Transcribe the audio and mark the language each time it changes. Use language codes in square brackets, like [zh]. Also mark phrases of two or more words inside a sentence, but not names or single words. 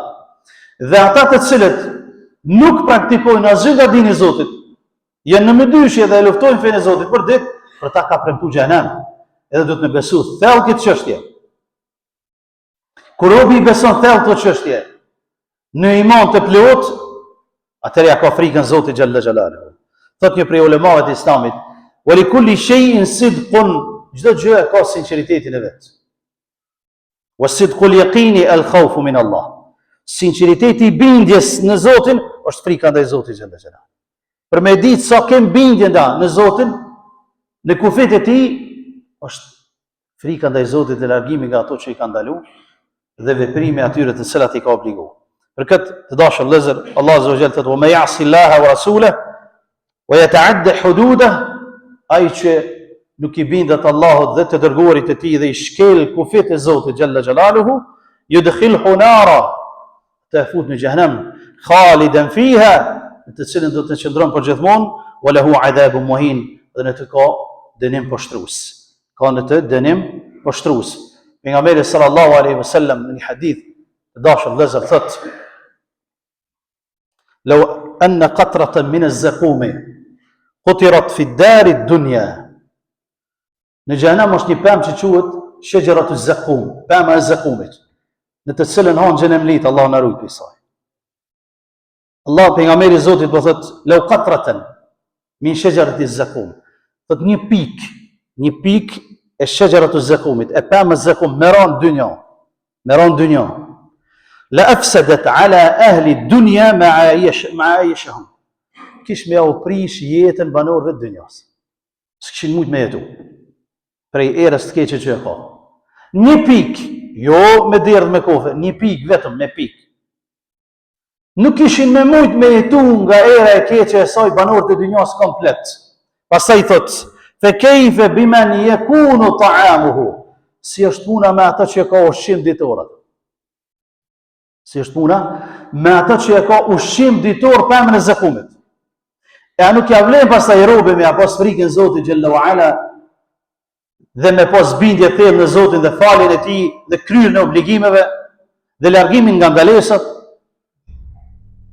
[sq] Dhe ata të cilët nuk praktikojnë asgjë nga dini i Zotit, janë në mëdyshje dhe e luftojnë fenë e Zotit për ditë, për ta ka premtuar xhenem. Edhe duhet me besu thellë këtë çështje. Kur robi i beson thellë këtë çështje, në iman të plot, atëherë ja ka frikën Zotit [ar] جل جلاله. [sq] Thot një prej ulemave të Islamit, [ar] "ولكل شيء صدق", [sq] çdo gjë ka sinqeritetin e vet. [ar] "وصدق اليقين الخوف من الله." [sq] Sinqeriteti i bindjes në Zotin është frika ndaj Zotit [ar] جل جلاله. [sq] Për me ditë sa kem bindje në Zotin, në kufit e tij, është frika ndaj Zotit dhe largimi nga ato që i ka ndaluar dhe veprimi atyre të cilat i ka obliguar. Për këtë të dashur vëllezër, [ar] الله عز وجل thotë: "ومن يعص الله ورسوله ويتعد حدوده", [sq] ai që nuk i bindet Allahut dhe të dërguarit e tij dhe i shkel kufit e Zotit [ar] جل جلاله, يدخله نارا, [sq] të fut në xhenem, [ar] خالدا فيها, [sq] në të cilën do të qëndron për gjithmonë, [ar] وله عذاب مهين, [sq] dhe në të ka dënim poshtrues. Ka në të dënim poshtrues. Pejgamberi [ar] صلى الله عليه وسلم [sq] në një hadith të dashur vëllezër thotë: [ar] "لو أن قطرة من الزقوم قطرت في الدار الدنيا." [sq] Në xhenem është një pemë që quhet [ar] شجرة الزقوم, [sq] pema e zaqumit, në të cilën han xhenemlit, Allah na ruaj prej saj. Allah pejgamberi i Zotit po thotë: [ar] "لو قطرة من شجرة الزقوم." [sq] Thot një pik e [ar] شجرة الزقوم, [sq] e pemë az-zaqum meron dynja. [ar] لأفسدت على أهل الدنيا معايشهم. [sq] Kish me u prish jetën banorëve të dynjas. S'kishin mujt me jetu. Prej erës të keqe që e ka. Një pik, jo me derdh me kofe, një pik vetëm me pik. Nuk kishin me mujt me jetu nga era e keqe e saj banorët e dynjas komplet. Pastaj thot: [ar] "فكيف بمن يكون طعامه." [sq] Si është puna me ata që ka ushqim ditor. Si është puna me ata që ka ushqim ditor pemën e zakumit. E a nuk ja vlen pastaj robi me pas frikën Zotit [ar] جل وعلا [sq] dhe me pas bindje thellë në Zotin dhe faljen e tij dhe kryerjen e obligimeve dhe largimin nga ngalesat.